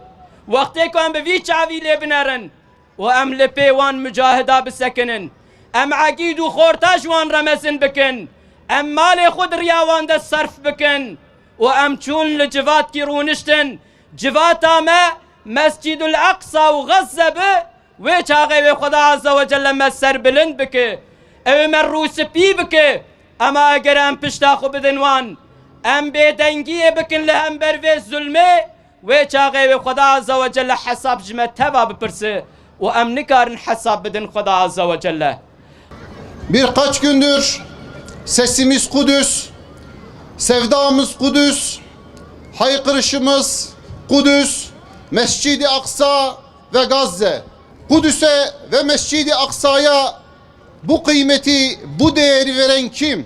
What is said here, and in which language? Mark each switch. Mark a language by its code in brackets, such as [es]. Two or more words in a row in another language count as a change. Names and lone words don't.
[ku] Wextê ku em bi vî çavî lê binerin û em li pê wan mücahida bisekinin, em egîd û xorta ji wan re mezin bikin, em malê xwe di riya wan de serf bikin û em çûn li civatkî rûniştin, civata me Mescidul Aqsa û Gazze bi, wê çaxê wê Xweda [ar] عز وجل [ku] me serbilind bike, ew me rûspî bike. Ama eger em pişta xwe bidin wan, em bêdengiyê bikin li hember vê zulmê, wê çaxê wê Xweda [ar] عز وجل [ku] hesab ji me teva bipirse û em nikarin hesab bidin Xweda [ar] عز وجل. [tr] Birkaç gündür sesimiz Kudüs, sevdamız Kudüs, haykırışımız Kudüs, Mescid-i Aksa ve Gazze. Kudüs'e ve Mescid-i Aksa'ya bu kıymeti, bu değeri veren kim?